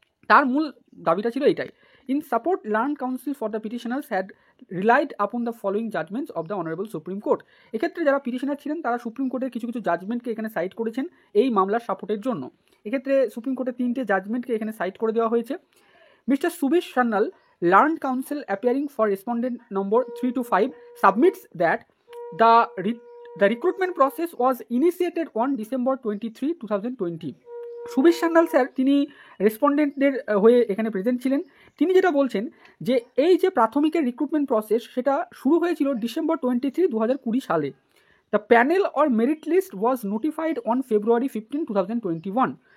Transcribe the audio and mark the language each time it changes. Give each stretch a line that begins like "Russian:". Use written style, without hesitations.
Bangla: তার মূল দাবিটা ছিল এটাই।
English: In support, learned counsel for the petitioners had relied upon the following judgments of the honourable supreme court.
Bangla: এক্ষেত্রে যারা পিটিশনার ছিলেন তারা সুপ্রিম কোর্টের কিছু কিছু জাজমেন্টকে এখানে সাইট করেছেন এই মামলার সাপোর্টের জন্য। এক্ষেত্রে সুপ্রিম কোর্টের 3টে জাজমেন্টকে এখানে সাইট করে দেওয়া হয়েছে।
English: Mr. Subir Sannal, Learned Counsel appearing for respondent number 3 to 5, submits that the recruitment process was initiated on December 23, 2020.
Bangla: Subir Sanyal sir তিনি রেসপন্ডেন্টদের হয়ে এখানে প্রেজেন্ট ছিলেন। তিনি যেটা বলছেন যে এই যে প্রাথমিকের রিক্রুটমেন্ট প্রসেস সেটা শুরু হয়েছিল ডিসেম্বর 23, 2020 সালে।
English: The panel or merit list was notified on February 15, 2021।